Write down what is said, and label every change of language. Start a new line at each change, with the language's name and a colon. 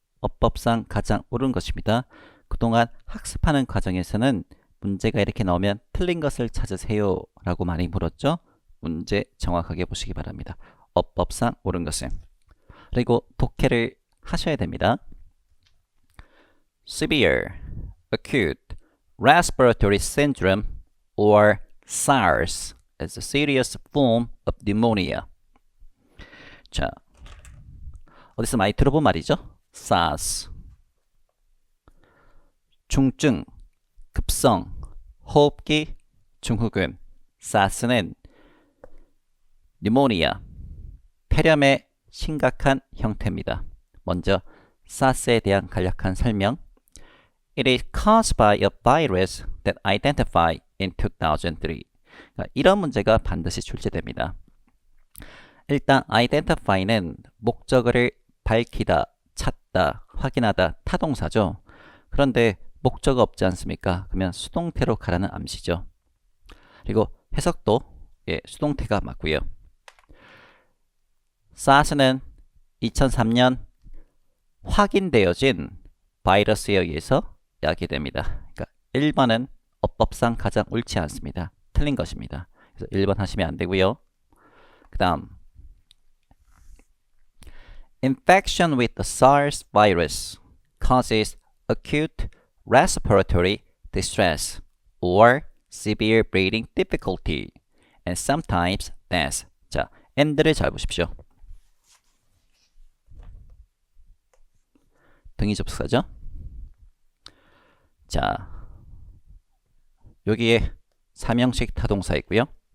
Korean: 어법상 가장 옳은 것입니다. 그동안 학습하는 과정에서는 문제가 이렇게 나오면 틀린 것을 찾으세요 라고 많이 물었죠. 문제 정확하게 보시기 바랍니다. 어법상 옳은 것은. 그리고 독해를 하셔야 됩니다.
English: Severe, acute, respiratory syndrome or SARS is a serious form of pneumonia.
Korean: 자, 어디서 많이 들어본 말이죠?
English: SARS.
Korean: 중증, 급성, 호흡기, 증후군. SARS는 pneumonia, 폐렴의 심각한 형태입니다. 먼저 SARS에 대한 간략한 설명.
English: It is caused by a virus that identified in 2003.
Korean: 이런 문제가 반드시 출제됩니다. 일단 identify는 목적어를 밝히다, 찾다, 확인하다, 타동사죠. 그런데 목적어 없지 않습니까? 그러면 수동태로 가라는 암시죠. 그리고 해석도 수동태가 맞고요. SARS는 2003년 확인되어진 바이러스에 의해서 야기됩니다. 그러니까 1번은 어법상 가장 옳지 않습니다. 틀린 것입니다. 그래서 1번 하시면 안 되고요. 그 다음
English: Infection with the SARS virus causes acute respiratory distress or severe breathing difficulty and sometimes death.
Korean: 자, and를 잘 보십시오. 등위 접속사죠. 자, 여기에 삼형식 타동사 있고요.